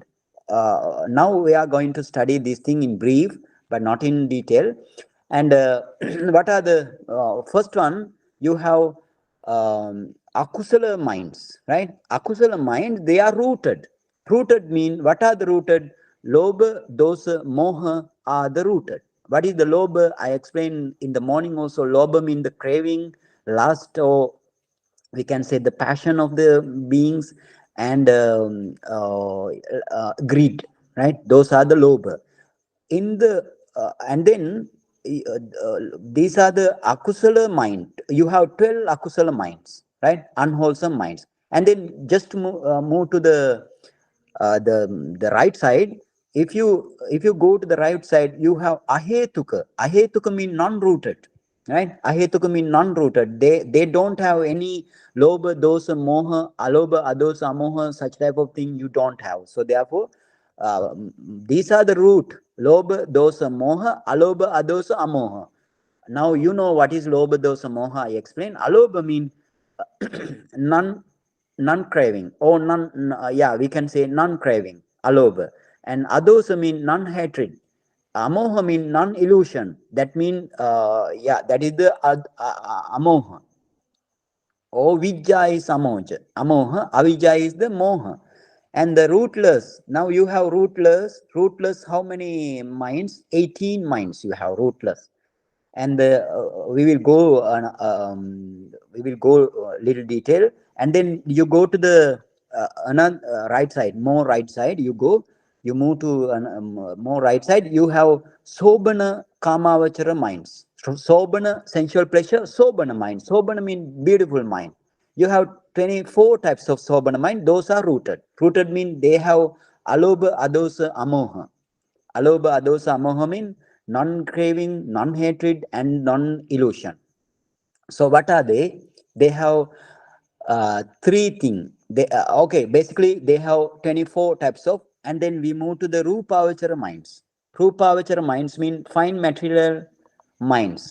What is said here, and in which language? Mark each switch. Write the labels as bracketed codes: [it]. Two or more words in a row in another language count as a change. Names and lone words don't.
[en] Now we are going to study this thing in brief, but not in detail. And what are the first one? You have akusala minds, right? Akusala minds, they are rooted. Rooted mean, what are the rooted? [pi] Lobha, dosa, moha [en] are the rooted. What is the lobha? I explained in the morning also. Lobha mean the craving, lust, or we can say the passion of the beings, and greed, right? Those are the lobha. In the and then these are the akusala mind. You have 12 akusala minds, right? Unwholesome minds. And then just move to the right side. If you go to the right side, you have ahetuka. Ahetuka mean non-rooted, right? Ahetuka mean non-rooted. They don't have any [pi] lobha, dosa, moha, alobha, adosa, amoha, [en] such type of thing you don't have. So therefore, these are the root: [pi] lobha, dosa, moha, alobha, adosa, amoha. [en] Now you know what is [pi] lobha, dosa, moha. [en] I explain. Alobha mean non-craving, or we can say non-craving, alobha. And adosa mean non-hatred. Amoha mean non-illusion. That mean that is the amoha. Or vijja is amoha. Avijja is the moha. And the rootless, now you have rootless. How many minds? 18 minds you have rootless. And we will go little detail. And then you go to the right side, more right side. You move to more right side. You have [pi] Sobhana Kamavachara [en] minds. So sobana, sensual pleasure, sobana mind. Sobana means beautiful mind. You have 24 types of sobana mind. Those are rooted. Rooted mean they have [pi] alobha, adosa, amoha. Alobha, adosa, amoha [en] mean non-craving, non-hatred, and non-illusion. So what are they? They have three things. They okay, basically they have 24 types of, and then we move to the Rupavachara minds. Rupavachara minds mean fine material minds.